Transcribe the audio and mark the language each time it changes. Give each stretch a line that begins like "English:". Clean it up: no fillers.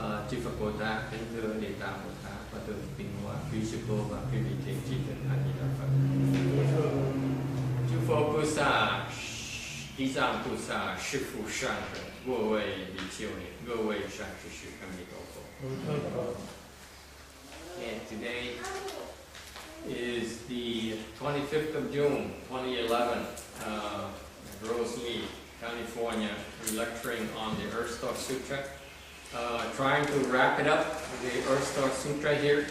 Vietnamese: Chư Phật Bồ Tát, kính thưa Địa Tạng Bồ Tát và thượng tinh hoa quý sư cô và quý vị thiện tri thức A Di Đà Phật. Chư Phật Bồ Tát,
Chinese: 地藏菩萨是福善人，各位比丘尼，各位善知识，阿弥陀佛。
English: And today is the 25th of June, 2011, Rosemead, California. We're lecturing on the Earth Star Sutra. Trying to wrap it up, the Earth Star Sutra here.